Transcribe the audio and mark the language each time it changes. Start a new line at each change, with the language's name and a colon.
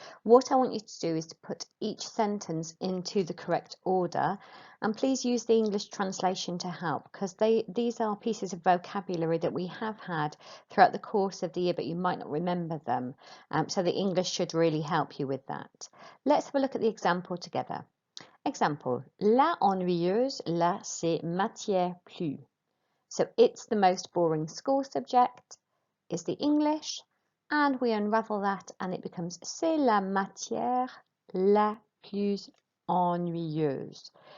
English: What I want you to do is to put each sentence into the correct order, and please use the English translation to help, because these are pieces of vocabulary that we have had throughout the course of the year but you might not remember them, so the English should really help you with that. Let's have a look at the example together.
French: Example, la ennuyeuse, la c'est matière plus.
English: So it's the most boring school subject is the English, and we unravel that and it becomes
French: c'est la matière la plus ennuyeuse.